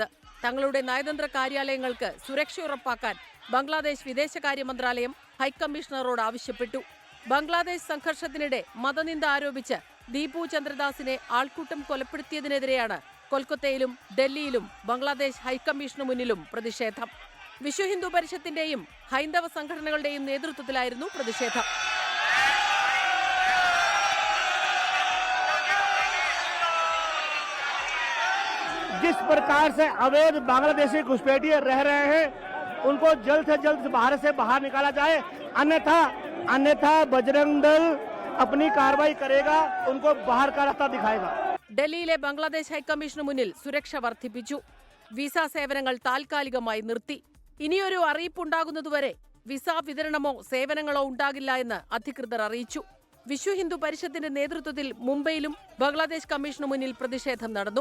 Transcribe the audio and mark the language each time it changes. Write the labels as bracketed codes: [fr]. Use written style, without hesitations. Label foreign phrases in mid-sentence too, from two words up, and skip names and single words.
[ml] തങ്ങളുടെ നയതന്ത്ര കാര്യാലയങ്ങൾക്ക് സുരക്ഷ ഉറപ്പാക്കാൻ ബംഗ്ലാദേശ് വിദേശകാര്യ മന്ത്രാലയം ഹൈക്കമ്മീഷണറോട് ആവശ്യപ്പെട്ടു. ബംഗ്ലാദേശ് സംഘർഷത്തിനിടെ മതനിന്ദ ആരോപിച്ച് ദീപു ചന്ദ്രദാസിനെ ആൾക്കൂട്ടം കൊലപ്പെടുത്തിയതിനെതിരെയാണ് കൊൽക്കത്തയിലും ഡൽഹിയിലും ബംഗ്ലാദേശ് ഹൈക്കമ്മീഷനു മുന്നിലും പ്രതിഷേധം. വിശ്വ ഹിന്ദു പരിഷത്തിന്റെയും ഹൈന്ദവ സംഘടനകളുടെയും നേതൃത്വത്തിലായിരുന്നു പ്രതിഷേധം. [hi] जिस प्रकार से अवैध बांग्लादेशी घुसपैठिए रह रहे हैं उनको जल्द से जल्द भारत से बाहर निकाला जाए, अन्यथा बजरंग दल अपनी कार्रवाई करेगा, उनको बाहर का रास्ता दिखाएगा. [ml] ഡൽഹിയിലെ ബംഗ്ലാദേശ് ഹൈക്കമ്മീഷനു മുന്നിൽ സുരക്ഷ വർദ്ധിപ്പിച്ചു. വിസ സേവനങ്ങൾ താൽക്കാലികമായി നിർത്തി. ഇനിയൊരു അറിയിപ്പുണ്ടാകുന്നതുവരെ വിസ വിതരണമോ സേവനങ്ങളോ ഉണ്ടാകില്ല എന്ന് അധികൃതർ അറിയിച്ചു. വിശ്വ ഹിന്ദു പരിഷത്തിന്റെ നേതൃത്വത്തിൽ മുംബൈയിലും ബംഗ്ലാദേശ് കമ്മീഷനു മുന്നിൽ പ്രതിഷേധം നടന്നു.